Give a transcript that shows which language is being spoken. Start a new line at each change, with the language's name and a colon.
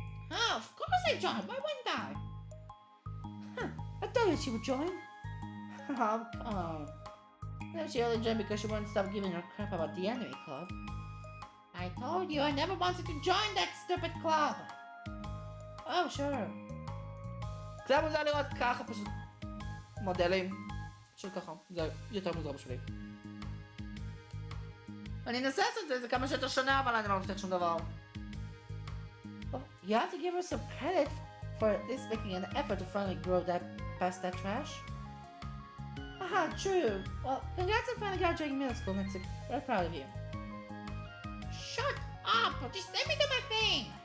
English: Oh, of course I joined. Why wouldn't I? Huh, I told you she would join. Oh, come on. Maybe she only joined because she wouldn't stop giving her crap about the anime club. I told you I never wanted to join that stupid club. Oh, sure.
Hebrew: זה היה מוזר לראות ככה פשוט מודלים פשוט ככה, זה יותר מוזר בשבילי. אני אנסה לעשות את זה כמה שיותר שונה, אבל אני לא מבטיח שום דבר.
English: Well, you have to give her some credit for at least making an effort to finally grow past that trash. Aha, true. Well, congrats on finally graduating middle school, Natsuki. We're proud of you. Shut up! Just let me do my thing!